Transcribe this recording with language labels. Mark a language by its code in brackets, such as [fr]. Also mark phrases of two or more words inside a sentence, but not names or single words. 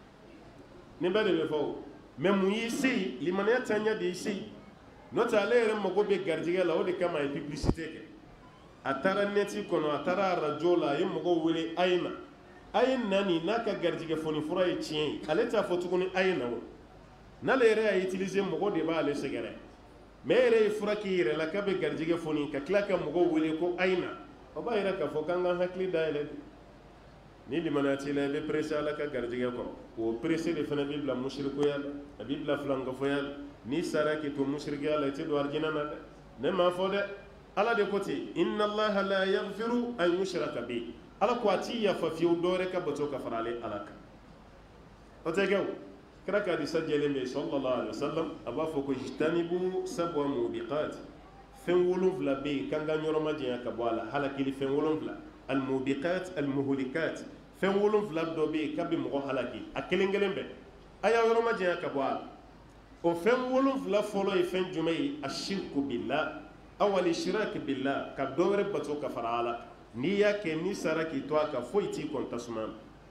[bm] nin bɛɛ de bɛ fɔ o mɛ mun y'i se yen limanaya taaɲɛ de y'i se yen n'o tɛ ale yɛrɛ mago bɛ garijɛgɛ la o de kama a ye publicité kɛ a taara neti kɔnɔ a taara arajo la a ye mɔgɔw wele a ye na a ye na nin n'a ka garijɛgɛ foni fura ye tiɲɛ ye ale t'a fɔ tuguni a ye na o n'ale yɛrɛ y'a utiliser mɔgɔ de b'ale sɛgɛrɛ mais e yɛrɛ ye fura k'i yɛrɛ la k'a bɛ garijɛgɛ foni ka tila ka mɔgɔw wele ko a ye na o b'a yɛrɛ k'a fɔ k'an k'an hakili dayɛlɛ ni limanaya t'i la i bɛ presse ala ka garijɛgɛ kɔrɔ o presse de fana b'i bila musirikoya la a b'i bila filankafoya la n'i sara k'i to musirikiya la i tɛ don arijinɛ na dɛ ne m'a fɔ dɛ ala de ko ten [ar] إن الله لا يغفر أن يشرك به [bm] ala ko a t'i yafa fiyewu dɔ wɛrɛ ka bato ka fara ale ala kan o tɛ kɛ o kira ka hadisa jɛlen bɛ [ar] صلى الله عليه وسلم [bm] a b'a fɔ ko [ar] اجتنبوا السبع الموبقات [bm] fɛn 7 bɛ yen k'an ka ɲɔrɔ ma janya ka bɔ a la halakili fɛn 7 [ar] الموبقات المهلكات [bm] fɛn 7 dɔ bɛ yen k'a bɛ mɔgɔ halaki a kelen kelen bɛɛ a y'a yɔrɔ ma janya ka bɔ a la o fɛn 7 fɔlɔ ye fɛn jumɛn ye [ar] الشرك بالله [bm] awali [ar] شرك بالله [bm] ka dɔ wɛrɛ bato ka fara ala n'i y'a kɛ n'i sara k'i to a kan foyi t'i kɔn tasuma na